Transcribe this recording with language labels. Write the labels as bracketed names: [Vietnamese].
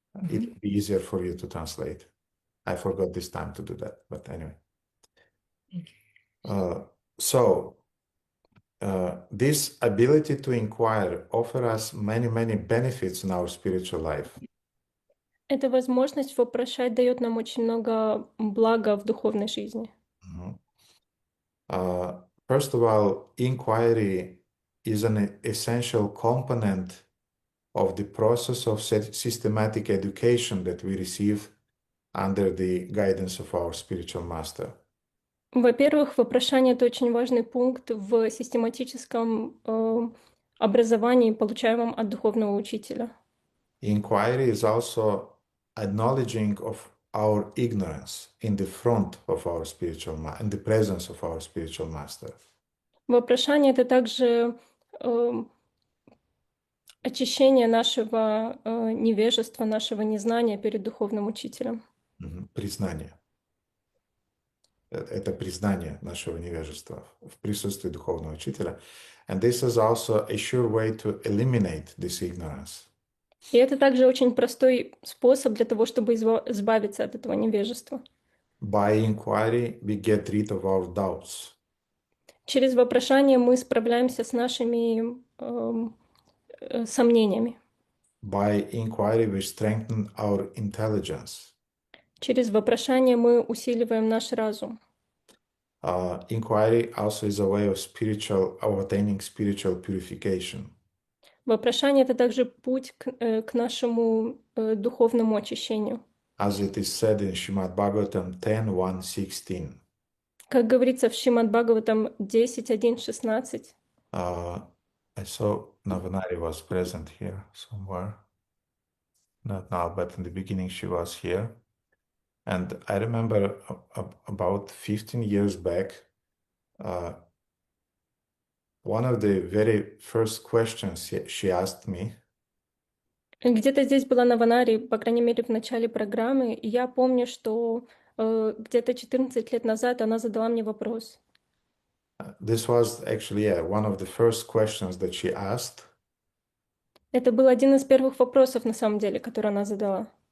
[English] It will be easier for you to translate. I forgot this time to do that, but anyway. Thank you. This ability to inquire offers us many benefits in our spiritual life. [Russian] Эта возможность вопрошать дает нам очень много блага в духовной жизни. Mhm. [English] First of all, inquiry is an essential component of the process of systematic education that we receive under the guidance of our spiritual master. [Russian] Во-первых, вопрошание — это очень важный пункт в систематическом образовании, получаемом от духовного учителя. [English] Inquiry is also acknowledging of our ignorance in the front of our in the presence of our spiritual master. [Russian] Вопрошание — это также очищение нашего невежества, нашего незнания перед духовным учителем. Признание. Это признание нашего невежества в присутствии духовного учителя. [English] And this is also a sure way to eliminate this ignorance. [Russian] И это также очень простой способ для того, чтобы избавиться от этого невежества. [English] By inquiry, we get rid of our doubts. [Russian] Через вопрошание мы справляемся с нашими сомнениями. [English] By inquiry, we strengthen our intelligence. [Russian] Через вопрошание мы усиливаем наш разум. [English] Inquiry also is a way of attaining spiritual purification. [Russian] Вопрошание — это также путь к нашему духовному очищению. [English] As it is said in Srimad Bhagavatam 10:1-16. [Russian] Как говорится в Шримад Бхагаватам 10.1.16. [English] I saw Navanari was present here somewhere. Not now, but in the beginning she was here. And I remember about 15 years back, one of the very first questions she asked me. [Russian] Где-то здесь была Наванари, по крайней мере, в начале программы. И я помню, что где-то 14 лет назад она задала мне вопрос. [English] This was actually one of the first questions that she asked. [Russian] Это был один из первых вопросов, на самом деле, который она задала.